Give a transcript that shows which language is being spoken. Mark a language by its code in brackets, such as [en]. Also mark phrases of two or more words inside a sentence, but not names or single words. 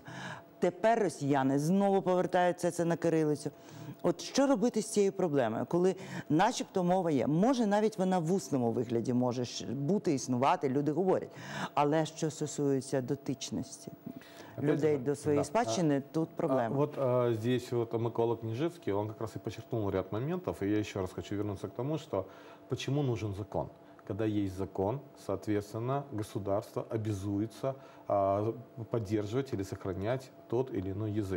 [uk] Тепер росіяни знову повертаються це на кирилицю. От що робити з цією проблемою, коли начебто мова є? Може, навіть вона в усному вигляді може бути, існувати, люди говорять. Але що стосується дотичності людей до своей спадщины, тут проблема. [ru] Вот здесь Микола Княжицкий, он как раз и подчеркнул ряд моментов, и я еще раз хочу вернуться к тому, что почему нужен закон. когда есть закон, соответственно, государство обязуется поддерживать или сохранять тот или иной язык.